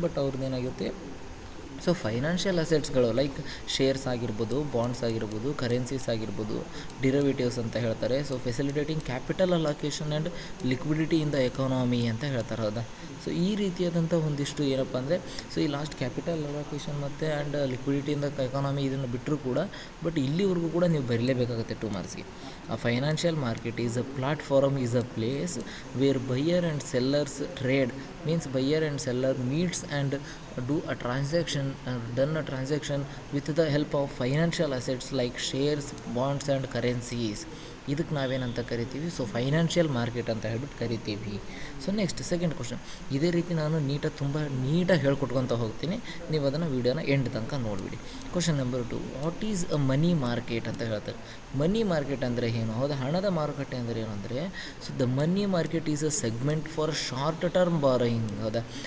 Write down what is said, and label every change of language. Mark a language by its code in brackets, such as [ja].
[kn] But ಅವ್ರದ್ದೇನಾಗುತ್ತೆ, financial ಅಸೆಟ್ಸ್ಗಳು like shares ಆಗಿರ್ಬೋದು, bonds ಆಗಿರ್ಬೋದು, currencies ಆಗಿರ್ಬೋದು, ಡಿರವೇಟಿವ್ಸ್ ಅಂತ ಹೇಳ್ತಾರೆ. [en] facilitating capital allocation and liquidity in the economy [kn] ಅಂತ ಹೇಳ್ತಾರೆ ಹೌದಾ. ಈ ರೀತಿಯಾದಂಥ ಒಂದಿಷ್ಟು ಏನಪ್ಪ ಅಂದರೆ ಈ ಲಾಸ್ಟ್ ಕ್ಯಾಪಿಟಲ್ ಅಲೋಕೇಶನ್ ಮತ್ತು [en] and liquidity in the economy [kn] ಇದನ್ನು ಬಿಟ್ಟರೂ ಕೂಡ ಬಟ್ ಇಲ್ಲಿವರೆಗೂ ಕೂಡ ನೀವು ಬರೀಲೇಬೇಕಾಗುತ್ತೆ 2 ಮಾರ್ಕ್ಸ್ಗೆ. [en] A financial market is a platform, is a place where buyer and sellers trade, means buyer and seller meets and do a transaction, done a transaction with the help of financial assets like shares, bonds and currencies. [kn] ಇದಕ್ಕೆ ನಾವೇನಂತ ಕರಿತೀವಿ, financial market ಅಂತ ಹೇಳ್ಬಿಟ್ಟು ಕರಿತೀವಿ. Next second question, ಇದೇ ರೀತಿ ನಾನು ತುಂಬ ನೀಟಾಗಿ ಹೇಳ್ಕೊಟ್ಕೊತ ಹೋಗ್ತೀನಿ, ನೀವು ಅದನ್ನು ವೀಡಿಯೋನ ಎಂಡ್ ತನಕ ನೋಡಿಬಿಡಿ. Question number 2, [en] what is a money market [kn] ಅಂತ ಹೇಳ್ತಾರೆ. ಮನಿ ಮಾರ್ಕೆಟ್ ಅಂದರೆ ಏನು ಹೌದಾ, ಹಣದ ಮಾರುಕಟ್ಟೆ ಅಂದರೆ ಏನು ಅಂದರೆ [en] the money market is a segment for short term borrowing [kn] ಹೌದಾ.